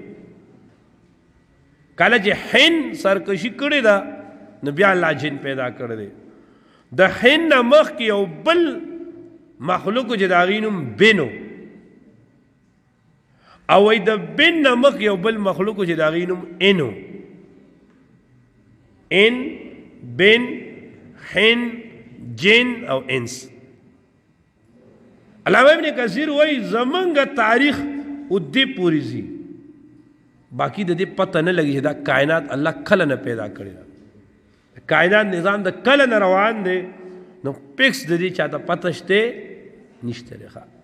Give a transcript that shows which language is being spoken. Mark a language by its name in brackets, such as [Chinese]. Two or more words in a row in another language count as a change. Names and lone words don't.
[Pashto] کله چې حن سرکشي کړې ده نو بیا الله جن پیدا کړی دی. د حن نه مخکې یو بل مخلوق چې د هغې نوم بنو، او وایي د بن نه مخکې یو بل مخلوق چې د هغې نوم انو. ان، بن، حن، جن او انس. علامه ابن کثیر وایي زمونږ تاریخ ادې پورې ځي، باقی د دې پته نه لګي چې دا کائنات الله کله نه پیدا کړی ده. کائنات نظام د کله نه روان دی، نو فکس د دې چاته پته شته نشته دی.